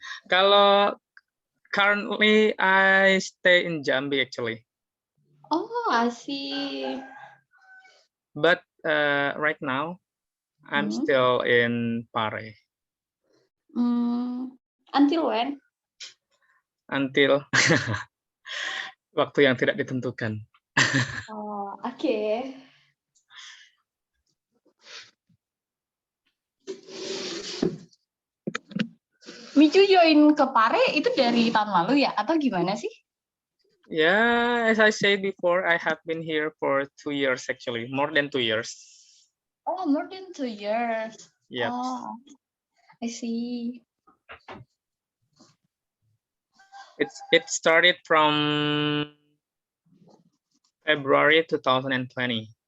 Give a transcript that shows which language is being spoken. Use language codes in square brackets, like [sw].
[id] Kalau [en] currently I stay in Jambi actually, Oh, I see. but right now I'm still in Pare Until when? until [id] waktu yang tidak ditentukan. [en] Oh, okay. [id] Mizu join ke Pare itu dari tahun lalu ya? Atau gimana sih? [en] Yeah, as I said before, I have been here for 2 years actually, more than 2 years. Oh, more than 2 years. Yep. Oh, I see. It started from February 2020.